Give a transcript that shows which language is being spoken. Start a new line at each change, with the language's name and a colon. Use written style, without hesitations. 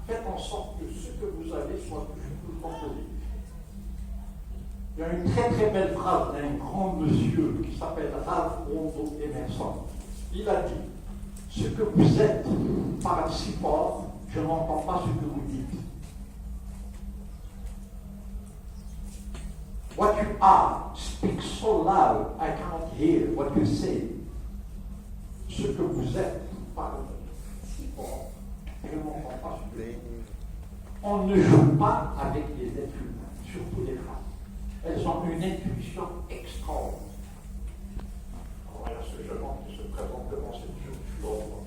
French: Faites en sorte que ce que vous avez soit toujours tout le temps positif. Il y a une très très belle phrase d'un grand monsieur qui s'appelle Ralph Waldo Emerson. Il a dit: ce que vous êtes parle si fort, je n'entends pas ce que vous dites.
English: What you are speaks so loud, I cannot hear what you say.
French: Ce que vous êtes parle si fort, je n'entends pas ce que vous dites. On ne joue pas avec les êtres humains, surtout les femmes. Elles ont une intuition extraordinaire. Alors, il y a ce jeune homme qui se présente devant cette jeune flore.